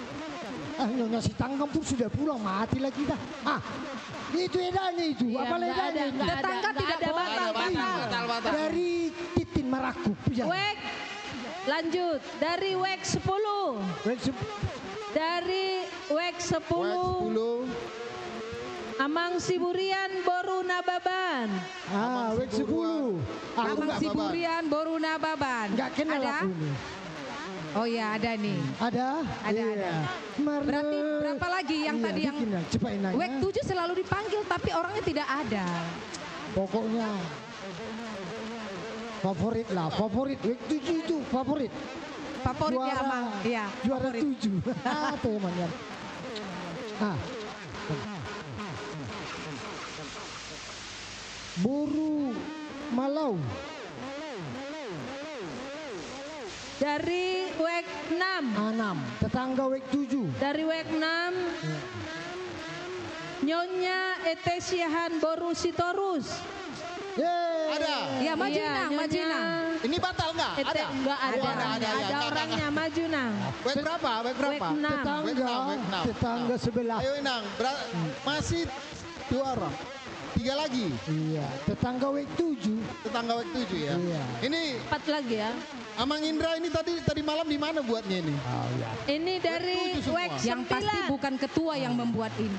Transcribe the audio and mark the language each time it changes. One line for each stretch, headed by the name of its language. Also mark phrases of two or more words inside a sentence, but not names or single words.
Indonesian: Nyonya si Tanggang pun sudah pulang, mati lagi dah. Itu edanya itu. Iya, Apa nggak edanya? ada, nggak ada. Tetangga Nggak tidak ada, boleh. batal. Dari Titin Maraku. Ya. Wek, lanjut. Dari Wek 10. Dari Wek 10. Amang Siburian Boru Nababan. Ah, Wek 10. Amang Siburian Boru Nababan. Enggak kenal Ada? aku ini. Oh ya, ada nih. Ada? Ada, Iya. ada. Kemarin- Berarti berapa lagi yang Iya, tadi yang bikin lah, cepat nanya. Wek 7 selalu dipanggil tapi orangnya tidak ada. Pokoknya favorit lah, favorit. Wek 7 itu favorit. Favorit ya, Juara- Amang. Iya, Juara favorit. 7. Ah, teman ya. Ah. Boru Malau. Dari Wek 6. 6. Tetangga Wek 7. Dari Wek 6. Nyonya Etesiahan Boru Sitorus. Ada. Ya, maju Iya, Nang, maju Nyonya Nang. Ini batal nggak? Ada. Enggak ada. Oh, ada, ya. Ada orangnya maju Nang. Wek berapa? Wek berapa? Wek 6. Wek enam, wek enam. Tetangga sebelah. Ayo Inang, masih 2 orang. 3 lagi. Iya, tetangga Wek 7. Tetangga Wek 7 ya. Iya. Ini 4 lagi ya. Amang Indra ini tadi malam di mana buatnya ini? Oh ya. Ini dari tujuh semua. Wek 9. Yang pasti bukan ketua yang membuat ini.